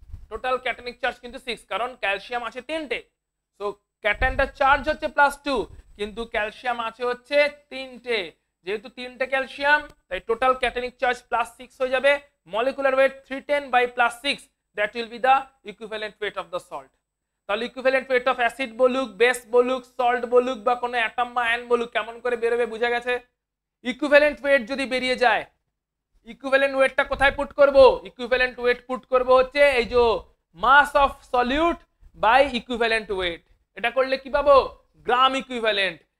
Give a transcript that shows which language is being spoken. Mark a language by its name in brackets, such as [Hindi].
[Bangla] Total cationic charge কিন্তু 6, কারণ calcium আছে 3টে। সো ক্যাটায়নটা চার্জ হচ্ছে +2, কিন্তু ক্যালসিয়াম আছে হচ্ছে 3টে। যেহেতু 3টে ক্যালসিয়াম, তাই টোটাল ক্যাটায়নিক চার্জ +6 হয়ে যাবে। [English] Molecular weight 310 by +6, that will be the equivalent weight of the salt। [Bangla] তাহলে ইকুইভ্যালেন্ট ওয়েট অফ অ্যাসিড বলুক, বেস বলুক, সল্ট বলুক বা কোনো অ্যাটম বা আয়ন বলুক, কেমন করে বেরোবে বুঝা গেছে? ইকুইভ্যালেন্ট ওয়েট যদি বেরিয়ে যায়, ইকুইভ্যালেন্ট ওয়েটটা কোথায় পুট করব? ইকুইভ্যালেন্ট ওয়েট পুট করব হচ্ছে এই যে মাস of solute by equivalent wait. এটা করলে কি পাবো? গ্রাম ইকুইভ্যালেন্ট।